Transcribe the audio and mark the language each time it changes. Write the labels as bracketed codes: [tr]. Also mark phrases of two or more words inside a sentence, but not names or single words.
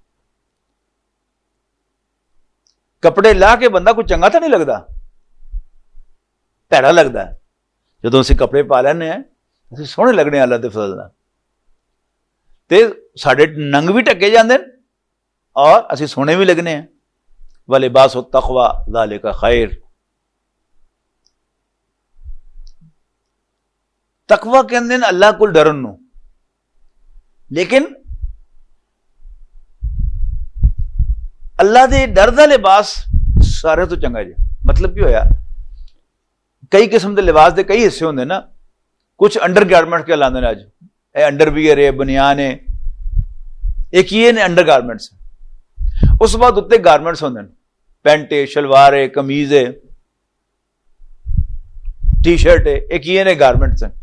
[pa] کپڑے لاہ کے بندہ کوئی چنگا تے نہیں لگدا، بھیڑا لگدا ہے. جدوں اسیں کپڑے پا لینے ہیں اسیں سوہݨے لگنے اللہ دے فضل نال، تے ساڈے ننگ وی ڈھکے جاندے نے اور اسیں سوہݨے وی لگنے ہیں. [ar] ولباس التقوى ذلك خير, [pa] تقویٰ کہندے نے اللہ کولوں ڈرن نوں، لیکن اللہ دے ڈر دا لباس سارے توں چنگا جی. [ur] مطلب کی ہویا، کئی قسم کے لباس کے کئی حصے ہوں گے نا، کچھ [en] under garments [ur] کہلاتے ہیں. [pa] اج ایہ انڈرویئر ہے، بنیان ہے، اک ایہ نے [en] under garments, [pa] اس بعد اتے گارمنٹس ہون گے، پینٹ ہے، شلوار ہے، قمیض ہے, [en] T-shirt [pa] ہے، اک ایہ نے گارمنٹس ہیں.